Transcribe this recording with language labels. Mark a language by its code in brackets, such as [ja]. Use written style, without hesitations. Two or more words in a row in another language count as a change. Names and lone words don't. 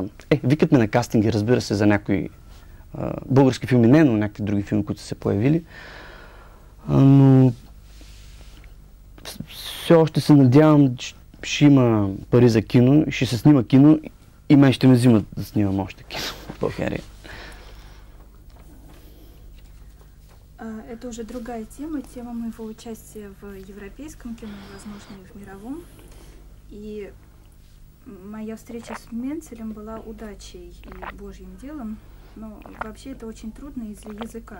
[bg] Викат ме на кастинги, разбира се, за някои български филми, не, но някакви други филми, които са се появили. Но все още се надявам, че ще има пари за кино, ще се снима кино и мен ще ме взимат да снимам още кино в България. [ru] Это уже другая тема моего участия в европейском кино, возможно, и в мировом. И моя встреча с Менцелем была удачей и божьим делом, но вообще это очень трудно из-за языка.